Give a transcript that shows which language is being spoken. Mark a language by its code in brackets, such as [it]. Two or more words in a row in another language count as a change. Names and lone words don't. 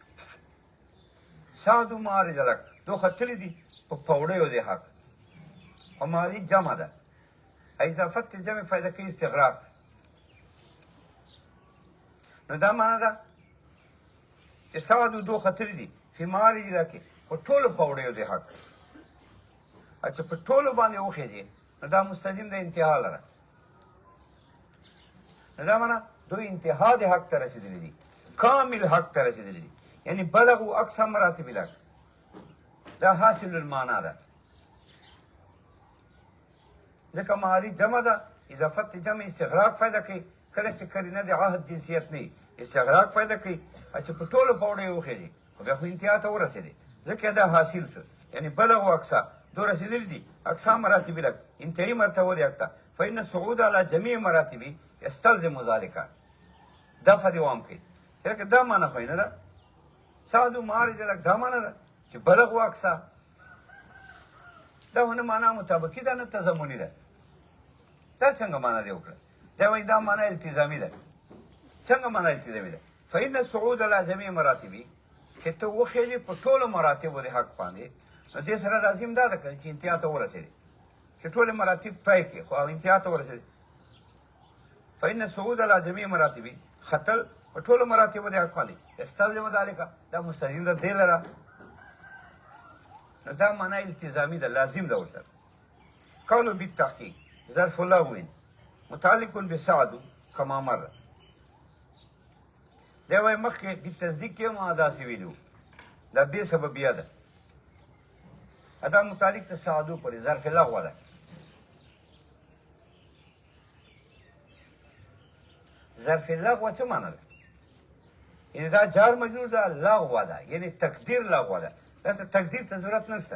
[ar] سادو معارض الحق [ps] دو خطلې دي په پوړیو د حق او معارض جمع ده اضافت جمع فائدہ کوي استغراق نو دا معنا ده چې سادو دو خطلې دي په [ar] معارض الحق [ps] په ټولو پوړیو د حق اچھا په ټولو باندې وخېږي نو دا مستلزم د انتها لره نو دا معنا دوی انتها د حق ته رسېدلي دي کامل حق ته رسېدلي دي یعنی [ar] بلغوا اقصى مراتب الحق [ps] دا حاصل المعنا ده ځکه معارض جمع ده اضافت جمع استغراق فایده کوي کله چې قرینه د عهد جنسیت نه استغراق فایده کوي چې په ټولو پوړیو وخېږي خو بیا خو انتها ته ورسېدي ځکه دا حاصل شو یعنی [ar] بلغوا اقصى [ps] دو رسېدلي دي [ar] اقصى مراتب الحق [ps] انتهایی مرتبه د حق ته [ar] فإن الصعود على جميع مراتبه يستلزم ذلك [ps] دفع دوام کوي لکه دا معنی خو نه ده [ar] سادو معارض الحق [ps] دا معنی ده چې [ar] بلغوا اقصى [ps] دا هونه معنا مطابقي ده نه تضمني ده دا څنګه معنا دی وکړه دا وایي دا معنا التزامي ده څنګه معنا التزامي ده [ar] فإن الصعود على جميع مراتبه [ps] چې ته وخېږې په ټولو مراتبو د حق باندې نو دې سره لازم دا ده چې انتها ته ورسېدې چې ټولې مراتب طی کړې خو انتها ته ورسېدې [ar] فإن الصعود على جميع مراتبه [ps] خطل په ټولو مراتبو د حق باندې [ar] استلزم ذلك [ps] دا مستلزم ده دې لره نو دا معنا التزامي ده لازم ده ورسره [ar] قولوا بالتحقيق ظرف لغو متعلق بسعد كما مر [ps] دا وایي مخکې بالتصدیق کې ما داسې ویلي دا بې سببیه ده دا متعلق ته سعدو پورې [ar] ظرف لغو [ps] ده [ar] ظرف لغو [ps] څه معنا ده یعنی دا جار مجرور ده لغو ده یعنی تقدیر لغو ده دا ته تقدیر ته ضرورت نشته.